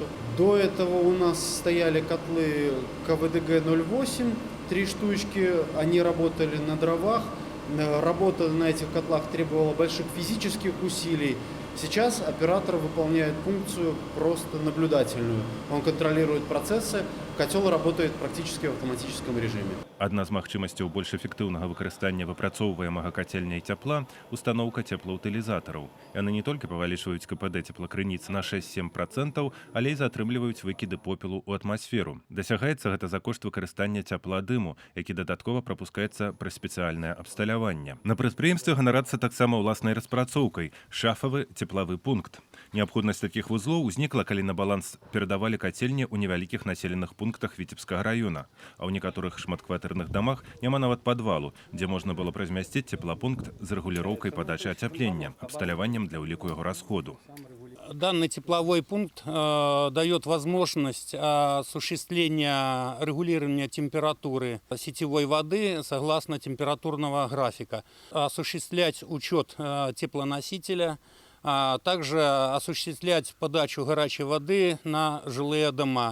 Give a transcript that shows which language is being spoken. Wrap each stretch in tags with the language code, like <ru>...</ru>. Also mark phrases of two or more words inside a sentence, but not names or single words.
<ru>До этого у нас стояли котлы КВДГ-08, 3 штучки, они работали на дровах. Работа на этих котлах требовала больших физических усилий. Сейчас оператор выполняет функцию просто наблюдательную. Он контролирует процессы, котел работает практически в автоматическом режиме.</ru> <be>Адна з магчымасцяў больш эфектыўнага выкарыстання выпрацоўваемага кацельняй цяпла – устаноўка цеплаўтылізатараў. Яны не толькі павялічваюць КПД цеплакрыніц на 6-7%, але і затрымліваюць выкіды попелу ў атмасферу. Дасягаецца гэта за кошт выкарыстання цяпла-дыму, які дадаткова прапускаецца праз спецыяльнае абсталяванне. На прадпрыемстве ганарацца таксама ўласнай распрацоўкай – шафавы цеплавы пункт. Неабходнасць такіх вузлоў узнікла, калі на баланс перадавалі кацельні ў невялікіх населеных пунктах Віцебскага района, а ў некаторых шматкватэрных дамах няма нават падвалу, дзе можна было размясціць цеплапункт з рэгуліроўкай падачы ацяплення, абсталяваннем для ўліку яго расходу.</be> <ru>Данный тепловой пункт дает возможность осуществления регулирования температуры сетевой воды согласно температурного графика, осуществлять учет теплоносителя, а также осуществлять подачу горячей воды на жилые дома.</ru>